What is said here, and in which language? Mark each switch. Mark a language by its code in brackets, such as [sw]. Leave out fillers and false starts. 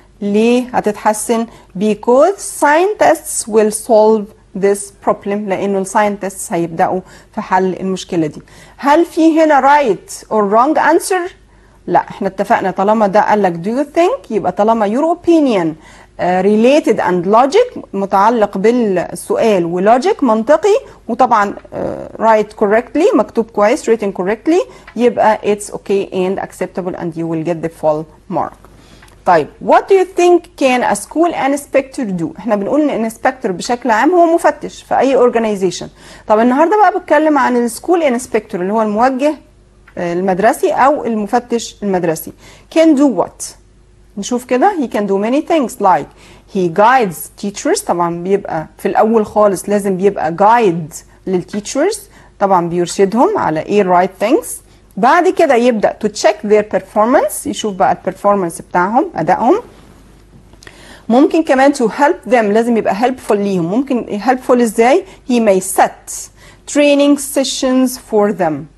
[ar] ليه هتتحسن؟ [en] because scientists will solve this problem، [ar] لانه الساينتستس هيبداوا في حل المشكله دي. هل في هنا [en] right or wrong answer؟ [ar] لا احنا اتفقنا طالما ده قال لك [en] do you think يبقى طالما your opinion related and logic متعلق بالسؤال ولوجيك منطقي وطبعا write correctly مكتوب كويس written correctly يبقى it's okay and acceptable and you will get the full mark. طيب what do you think can a school inspector do؟ [ar] احنا بنقول ان [en] inspector بشكل عام هو مفتش في اي organization. [ar] طب النهارده بقى بتكلم عن السكول inspector اللي هو الموجه المدرسي او المفتش المدرسي. [en] can do what؟ نشوف كده. he can do many things like he guides teachers، طبعا بيبقى في الاول خالص لازم بيبقى guide للتيتشرز، طبعا بيرشدهم على ايه right things. [ar] بعد كده يبدأ [en] to check their performance، [ar] يشوف بقى البرفورمانس بتاعهم أدائهم. ممكن كمان [en] to help them، [ar] لازم يبقى helpful ليهم. ممكن helpful ازاي؟ [en] he may set training sessions for them.